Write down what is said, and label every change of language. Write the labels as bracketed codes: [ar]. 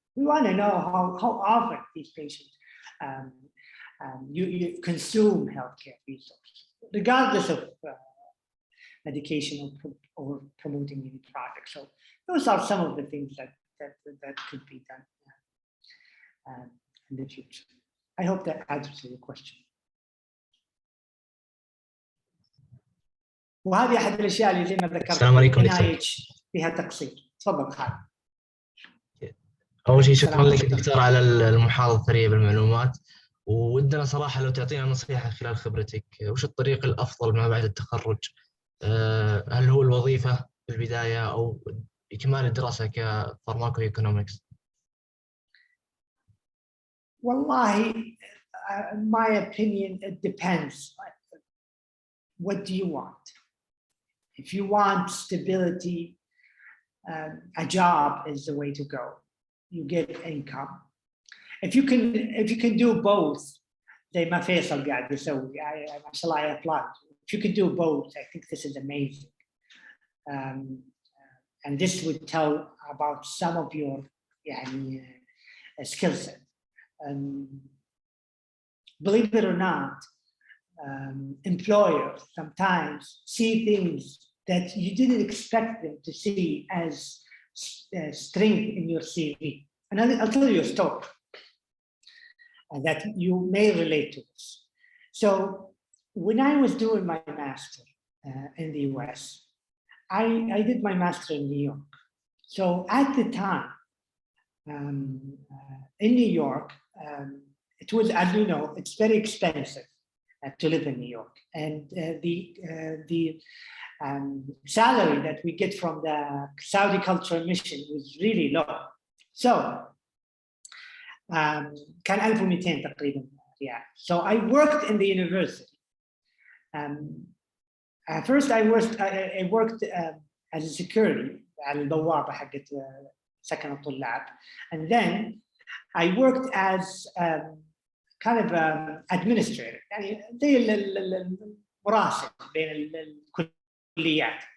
[en] We want to know how often these patients you consume healthcare resources, regardless of medication or promoting any product. So those are some of the things that could be done in the future. I hope that answers your question. [ar] وهذه احد الاشياء اللي زي ما ذكرت. السلام عليكم NIH فيها تقصير. تفضل خالد. اول شيء شكرا لك دكتور على المحاضره الثريه بالمعلومات، ودنا صراحه لو تعطينا نصيحه خلال خبرتك، وش الطريق الافضل ما بعد التخرج؟ هل هو الوظيفه في البدايه او اكمال الدراسه كفارماكو ايكونومكس؟ والله [en] my opinion, it depends. What do you want? If you want stability, a job is the way to go. You get income. If you can do both, [ar] زي ما فيصل قاعد يسوي، ما شاء الله [en] I applaud. If you can do both, I think this is amazing. And this would tell about some of your skill set. Believe it or not, employers sometimes see things that you didn't expect them to see as strength in your CV. And I'll tell you a story that you may relate to this. So when I was doing my master in the US, I did my master in New York. So at the time, in New York, it was, as you know, it's very expensive to live in New York, and the salary that we get from the Saudi Cultural Mission was really low. So [ar] كان 1200 تقريبا ريال. [en] So I worked in the university. First I worked as a security [ar] على البوابة حقت سكن الطلاب, [en] and then I worked as kind of administrator, [ar] يعني زي المراسل بين الكليات.